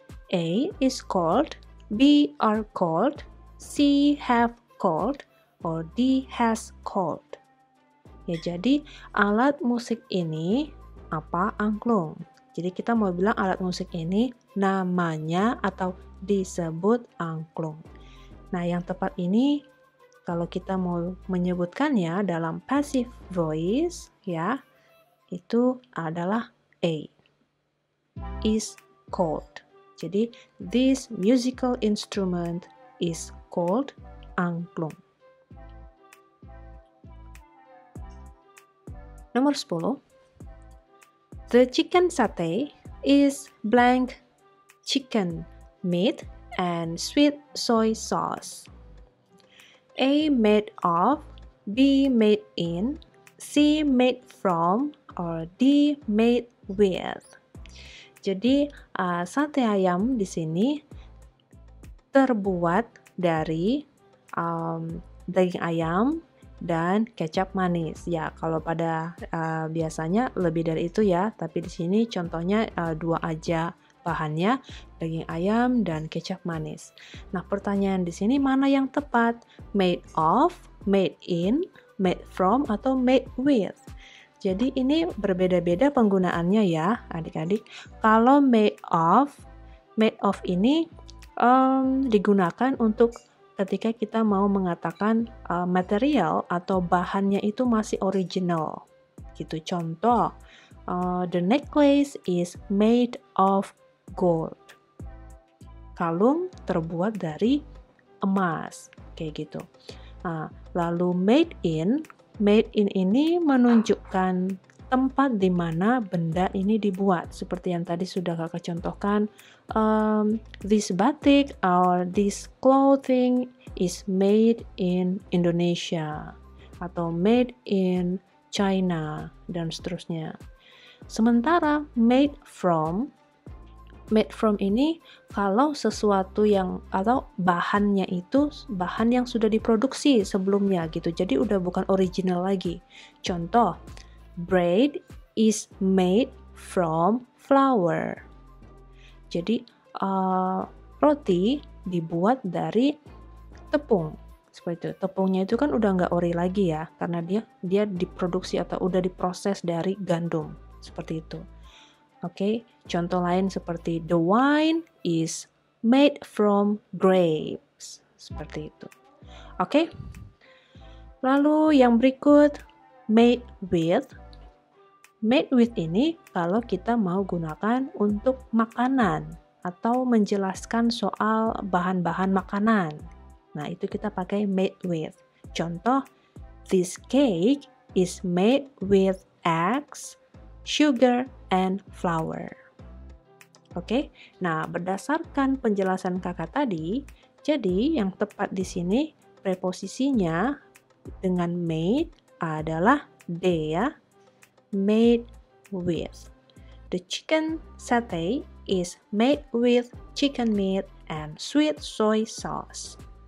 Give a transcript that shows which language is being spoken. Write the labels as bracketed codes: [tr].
[en] A is called, B are called, C have called, or D has called. [id] Ya, jadi alat musik ini apa? Angklung. Jadi kita mau bilang alat musik ini namanya atau disebut angklung. Nah, yang tepat ini kalau kita mau menyebutkannya dalam passive voice ya, itu adalah A. [en] Is called. Jadi this musical instrument is called angklung. [id] Nomor 10. [en] The chicken satay is blank chicken meat and sweet soy sauce. A made of, B made in, C made from, or D made with. [id] Jadi sate ayam di sini terbuat dari daging ayam dan kecap manis. Ya, kalau pada biasanya lebih dari itu ya, tapi di sini contohnya 2 aja bahannya, daging ayam dan kecap manis. Nah, pertanyaan di sini mana yang tepat? [en] Made of, made in, made from, atau made with? [id] Jadi ini berbeda-beda penggunaannya ya, adik-adik. Kalau made of ini digunakan untuk ketika kita mau mengatakan material atau bahannya itu masih original. Gitu. Contoh, [en] the necklace is made of gold. [id] Kalung terbuat dari emas, kayak gitu. Lalu made in ini menunjukkan tempat di mana benda ini dibuat. Seperti yang tadi sudah kakak contohkan, [en] this batik or this clothing is made in Indonesia [id] atau [en] made in China [id] dan seterusnya. Sementara made from ini kalau sesuatu yang atau bahannya itu bahan yang sudah diproduksi sebelumnya gitu. Jadi udah bukan original lagi. Contoh, [en] bread is made from flour. [id] Jadi roti dibuat dari tepung. Seperti itu. Tepungnya itu kan udah nggak ori lagi ya, karena dia diproduksi atau udah diproses dari gandum. Seperti itu. Oke, contoh lain seperti [en] the wine is made from grapes. [id] Seperti itu. Oke. Lalu yang berikut, made with. Made with ini kalau kita mau gunakan untuk makanan atau menjelaskan soal bahan-bahan makanan. Nah, itu kita pakai made with. Contoh, [en] this cake is made with eggs, sugar, and flour. [id] Oke, nah berdasarkan penjelasan kakak tadi, jadi yang tepat di sini preposisinya dengan made adalah D ya, made with. [en] The chicken satay is made with chicken meat and sweet soy sauce.